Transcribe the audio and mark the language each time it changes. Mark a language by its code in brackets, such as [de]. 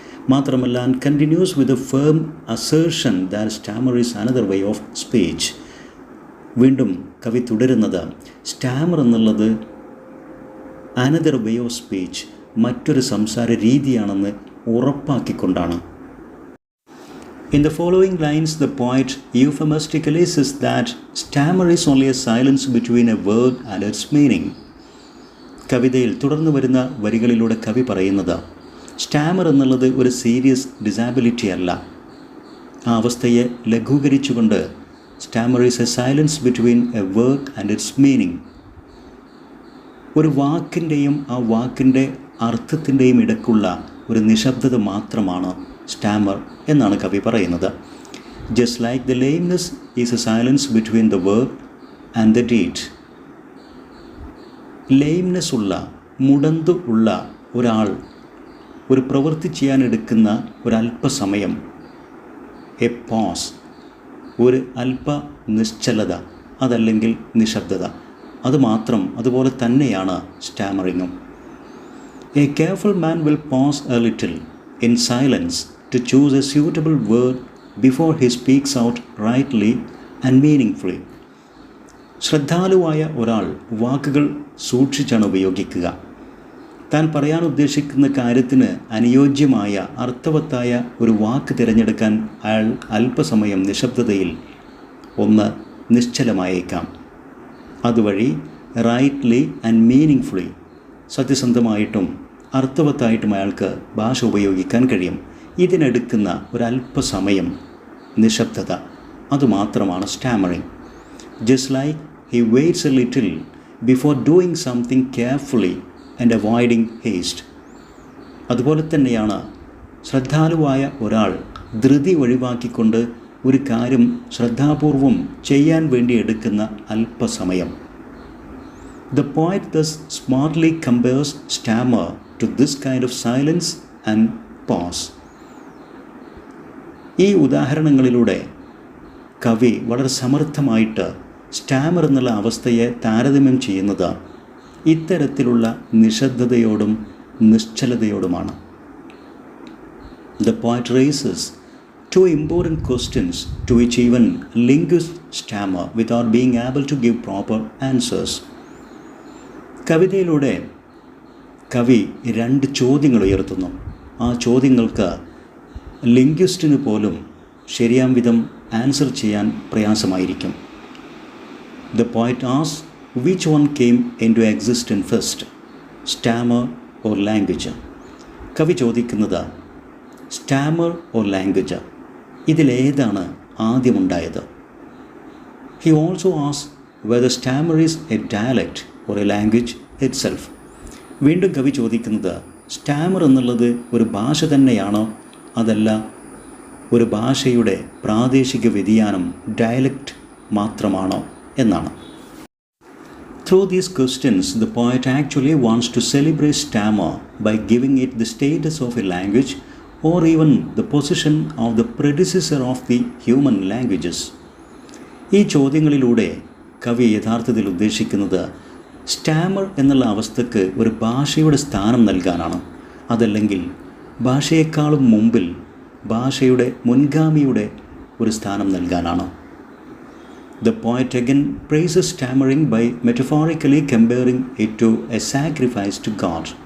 [ml] മാത്രമല്ല, [en] And continues with a firm assertion that stammer is another way of speech. [ml] വീണ്ടും കവി തുടരുന്നത് Starmer എന്നുള്ളത് [en] another way of speech, [ml] മറ്റൊരു സംസാര രീതിയാണെന്ന് ഉറപ്പാക്കിക്കൊണ്ടാണ്. [en] In the following lines, the poet euphemistically says that stammer is only a silence between a word and its meaning. [ml] കവിതയിൽ തുടർന്നു വരുന്ന വരികളിലൂടെ കവി പറയുന്നത് സ്റ്റാമർ എന്നുള്ളത് ഒരു സീരിയസ് ഡിസാബിലിറ്റി അല്ല. ആ അവസ്ഥയെ ലഘൂകരിച്ചുകൊണ്ട് [en] Stammer is a silence between a word and its meaning. [ml] ഒരു വാക്കിൻ്റെയും ആ വാക്കിൻ്റെ അർത്ഥത്തിൻ്റെയും ഇടയ്ക്കുള്ള ഒരു നിശബ്ദത മാത്രമാണ് സ്റ്റാമർ എന്നാണ് കവി പറയുന്നത്. [en] Just like the lameness is a silence between the word and the deed. [ml] ലെയിംനെസ് ഉള്ള, മുടന്തു ഉള്ള ഒരാൾ ഒരു പ്രവൃത്തി ചെയ്യാനെടുക്കുന്ന ഒരല്പസമയം, എ പോസ്, ഒരു അല്പ നിശ്ചലത, അതല്ലെങ്കിൽ നിശബ്ദത, അതുപോലെ തന്നെയാണ് സ്റ്റാമറിങ്ങും. [en] A careful man will pause a little in silence to choose a suitable word before he speaks out rightly and meaningfully. [ml] ശ്രദ്ധാലുവായ ഒരാൾ വാക്കുകൾ സൂക്ഷിച്ചാണ് ഉപയോഗിക്കുക. താൻ പറയാൻ ഉദ്ദേശിക്കുന്ന കാര്യത്തിന് അനുയോജ്യമായ അർത്ഥവത്തായ ഒരു വാക്ക് തിരഞ്ഞെടുക്കാൻ അയാൾ അല്പസമയം നിശബ്ദതയിൽ ഒന്ന് നിശ്ചലമായേക്കാം. അതുവഴി [en] rightly and meaningfully, [ml] സത്യസന്ധമായിട്ടും അർത്ഥവത്തായിട്ടും അയാൾക്ക് ഭാഷ ഉപയോഗിക്കാൻ കഴിയും. ഇതിനെടുക്കുന്ന ഒരല്പസമയം നിശബ്ദത, അതുമാത്രമാണ് stammering. [en] Just like he waits a little before doing something carefully and avoiding haste. [ml] അതുപോലെ തന്നെയാണ് ശ്രദ്ധാലുവായ ഒരാൾ ധൃതി ഒഴിവാക്കിക്കൊണ്ട് ഒരു കാര്യം ശ്രദ്ധാപൂർവം ചെയ്യാൻ വേണ്ടി എടുക്കുന്ന അല്പസമയം. [en] The poet thus smartly compares stammer to this kind of silence and pause. [ml] ഈ ഉദാഹരണങ്ങളിലൂടെ കവി വളരെ സമർത്ഥമായിട്ട് സ്റ്റാമർ എന്നുള്ള അവസ്ഥയെ താരതമ്യം ചെയ്യുന്നത് ഇത്തരത്തിലുള്ള നിശബ്ദതയോടും നിശ്ചലതയോടുമാണ്. [en] The poet raises two important questions to which even linguists stammer without being able to give proper answers. [ml] കവിതയിലൂടെ കവി രണ്ട് ചോദ്യങ്ങൾ ഉയർത്തുന്നു. ആ ചോദ്യങ്ങൾക്ക് ലിംഗ്വിസ്റ്റിന് പോലും ശരിയാം വിധം ആൻസർ ചെയ്യാൻ പ്രയാസമായിരിക്കും. [en] The poet asks which one came into existence first, stammer or language. [ml] കവി ചോദിക്കുന്നത് [en] stammer or language, [ml] ഇതിലേതാണ് ആദ്യമുണ്ടായത്? [en] He also asks whether stammer is a dialect or a language itself. [ml] വീണ്ടും കവി ചോദിക്കുന്നത് സ്റ്റാമർ എന്നുള്ളത് ഒരു ഭാഷ തന്നെയാണോ, അതല്ല ഒരു ഭാഷയുടെ പ്രാദേശിക വ്യതിയാനം, ഡയലക്റ്റ് മാത്രമാണോ എന്നാണ്. [en] Through these questions, the poet actually wants to celebrate stammer by giving it the status of a language or even the position of the predecessor of the human languages. [ml] ഈ ചോദ്യങ്ങളിലൂടെ കവി യഥാർത്ഥത്തിൽ ഉദ്ദേശിക്കുന്നത് സ്റ്റാമർ എന്നുള്ള അവസ്ഥക്ക് ഒരു ഭാഷയുടെ സ്ഥാനം നൽകാനാണ്. അതല്ലെങ്കിൽ ഭാഷയെക്കാളും മുമ്പിൽ ഭാഷയുടെ മുൻഗാമിയുടെ ഒരു സ്ഥാനം നൽകാനാണ്. [en] The poet again praises stammering by metaphorically comparing it to a sacrifice to God.